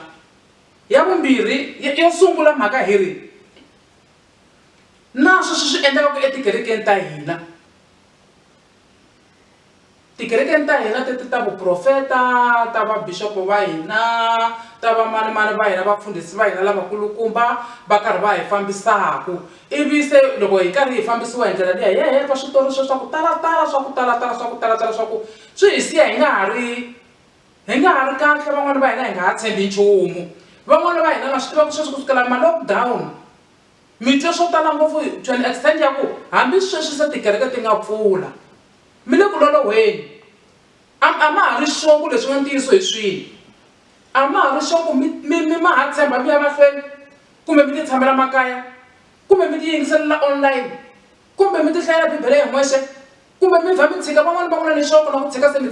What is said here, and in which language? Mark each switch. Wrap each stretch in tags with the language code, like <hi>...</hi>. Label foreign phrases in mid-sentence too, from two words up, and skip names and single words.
<ts>Ya vumbirhi yo sungula mhaka hi ri na sweswi swi endlekaka etikerekeni ta hina tikerekeni ta hina ta vuprofeta ta vabixopo va hina ta vamanimani va hina vafundhisi va hina lavakulukumba va karhi va hi fambisaku ivi se loko hi karhi hi fambisiwa hi ndlela liya hi heta switori swa ku talatala swa ku swi hi siya hi nga ha ri kahle van'wana va hina hi nga ha tshembi nchumu van'wana va hina na swi tiva ku sweswi kusukela ma-lockdown mi twe swo tala ngopfu</ts> <en>to an extent</en> <ts>ya ku hambi sweswi se tikereke ti nga pfula mi le ku loloweni a ma ha ri sure ku leswi nga ntiyiso hi swihi a ma ha ri sure ku mi ma ha tshemba mi ya mahlweni kumbe mi ti tshamela makaya kumbe mi ti yingiselela online kumbe mi ti hlayela bibele hi n'wexe kumbe mi vha mi tshika van'wana va vula leswaku na ku tshika se mi</ts>